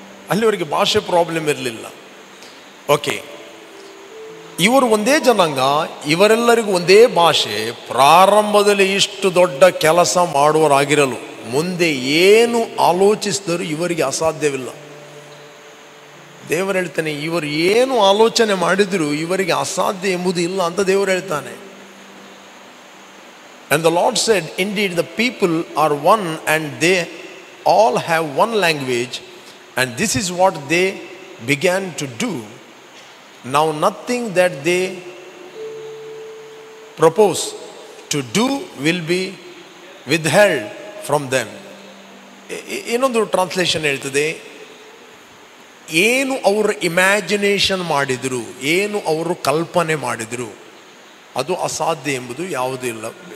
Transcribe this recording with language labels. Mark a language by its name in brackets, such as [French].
[Kannada] ಅಲ್ಲಿವರೆಗೆ ಭಾಷೆ ಪ್ರಾಬ್ಲಮ್ ಇರಲಿಲ್ಲ. ಓಕೆ, ಇವರು ಒಂದೇ ಜನಾಂಗ, ಇವರೆಲ್ಲರಿಗೂ ಒಂದೇ ಭಾಷೆ. ಪ್ರಾರಂಭದಲ್ಲಿ ಇಷ್ಟು ದೊಡ್ಡ ಕೆಲಸ ಮಾಡುವರಾಗಿರಲು ಮುಂದೆ ಏನು ಆಲೋಚಿಸಿದರೂ ಇವರಿಗೆ ಅಸಾಧ್ಯವಿಲ್ಲ. ದೇವರು ಹೇಳ್ತಾನೆ, ಇವರು ಏನು ಆಲೋಚನೆ ಮಾಡಿದ್ರು ಇವರಿಗೆ ಅಸಾಧ್ಯ ಎಂಬುದು ಇಲ್ಲ ಅಂತ ದೇವರು ಹೇಳ್ತಾನೆ. [English] And the Lord said, indeed the people are one and they all have one language, and this is what they began to do. Now nothing that they propose to do will be withheld from them. [Kannada] ಇನ್ನೊಂದು translation ಹೇಳ್ತದೆ, ಏನು ಅವರು imagination ಮಾಡಿದರು, ಏನು ಅವರು ಕಲ್ಪನೆ ಮಾಡಿದರು, ಅದು ಅಸಾಧ್ಯ ಎಂಬುದು ಯಾವುದೂ ಇಲ್ಲ.